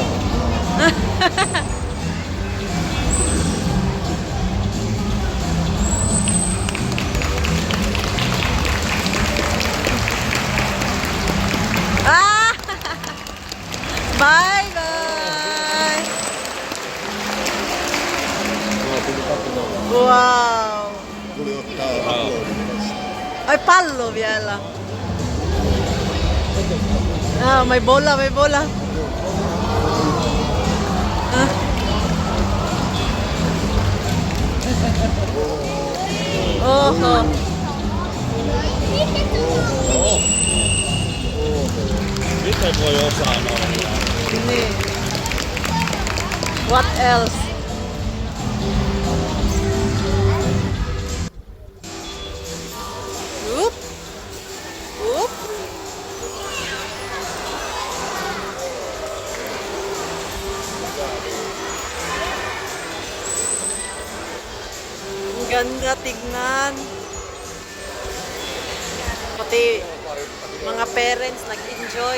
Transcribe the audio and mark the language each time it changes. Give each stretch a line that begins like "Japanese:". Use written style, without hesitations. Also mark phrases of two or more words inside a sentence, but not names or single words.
English: Ah! Bye bye! Wow!
Finnish: Tuli ottaa uploadin. Ay, pallo vielä.
Filipino: Ah, may bola, may bola. Ah. Oho.
Finnish: Miten voi osaa noin? Niin.
English: What else? Oop. Oop.
Filipino: Ang ganda tignan. Pati mga parents nag-enjoy.